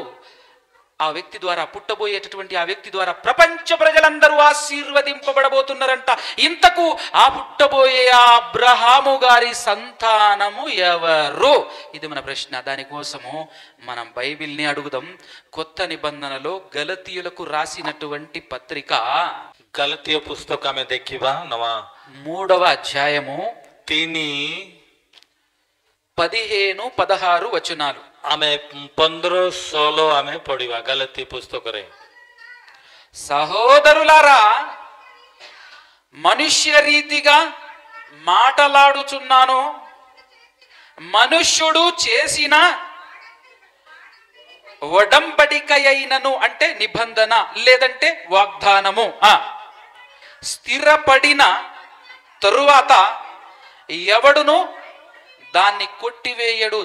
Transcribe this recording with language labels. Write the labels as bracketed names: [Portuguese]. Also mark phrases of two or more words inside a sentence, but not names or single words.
[Telugu] ఆ వ్యక్తి ద్వారా, పుట్టబోయేటటువంటి ఆ వ్యక్తి ద్వారా ప్రపంచ ప్రజలందరూ ఆశీర్వదింపబడబోతున్నారంట. ఇంతకు ఆ పుట్టబోయే ఆ అబ్రహాము గారి సంతానము ఎవరు? ఇది మన ప్రశ్న. దానికోసము మనం బైబిల్ని అడుగుదాం. కొత్త నిబంధనలో గలతీయులకు రాసినటువంటి పత్రిక, గలతీయ పుస్తక [Odia] ମେଁ ଦେଖିବା ନବା [Telugu] 3వ అధ్యాయము 15-16 వచనాలు. [Odia] ଆମେ 15-16 ଆମେ ପଢ଼ିବା ଗଲତୀ ପୁସ୍ତକ ରେ. [Telugu] సహోదరులారా, మనుష్య రీతిగా మాటలాడుచున్నాను. మనుష్యుడు చేసిన ఒడంబడికయైనను అంటే నిబంధన లేదంటే వాగ్దానము స్థిరపడిన తరువాత ఎవడును దాన్ని కొట్టివేయడు.